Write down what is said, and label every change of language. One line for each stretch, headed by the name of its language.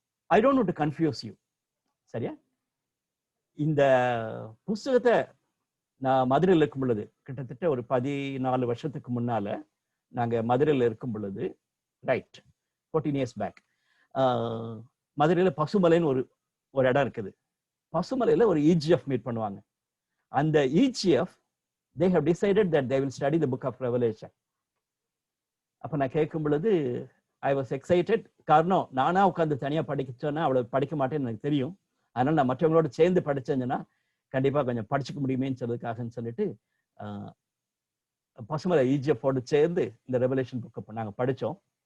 English: I don't want to confuse you,
Tamil: சரியா? இந்த புஸ்தகத்தை நான் மதுரையில் இருக்கும் பொழுது, கிட்டத்தட்ட ஒரு 14 வருஷத்துக்கு முன்னால நாங்க மதுரையில் இருக்கும் பொழுது, ரைட்
English: 14 years back,
Tamil: மதுரையில பசுமலைன்னு ஒரு இடம் இருக்குது. பசுமலையில ஒரு EGF மீட் பண்ணுவாங்க.
English: அந்த EGF they have decided that they will study the book of Revelation.
Tamil: அப்ப நான் கேட்கும் பொழுது
English: I was excited.
Tamil: காரணம், நானா உட்காந்து தனியா படிச்சோன்னா அவ்வளவு படிக்க மாட்டேன்னு எனக்கு தெரியும். அதனால நான் மற்றவங்களோட சேர்ந்து படிச்சேன்னா கண்டிப்பா கொஞ்சம் படிச்சுக்க முடியுமேன்னு சொல்றதுக்காகன்னு சொல்லிட்டு பசுமலை EGF-ஓடு சேர்ந்து இந்த ரெவலேஷன் புக்கை நாங்க படிச்சோம்.